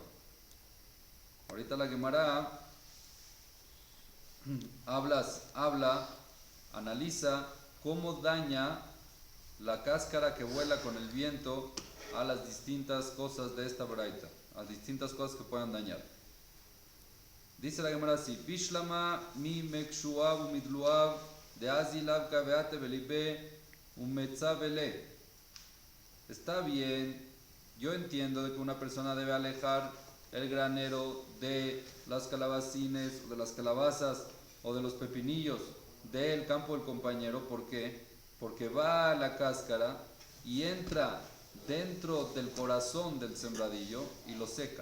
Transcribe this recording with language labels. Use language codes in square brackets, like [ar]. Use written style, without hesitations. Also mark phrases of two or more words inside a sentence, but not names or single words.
[es] Ahorita la Gemara analiza cómo daña la cáscara que vuela con el viento a las distintas cosas de esta Braita, a distintas cosas que puedan dañar. Dice la Gemara así: [arc] Bishlama mi mekshuav umidluav de azilav kaveate belibe umetzavele. [es] Está bien, yo entiendo de que una persona debe alejar el granero de las calabacines, o de las calabazas, o de los pepinillos del campo del compañero. ¿Por qué? Porque va a la cáscara y entra dentro del corazón del sembradillo y lo seca.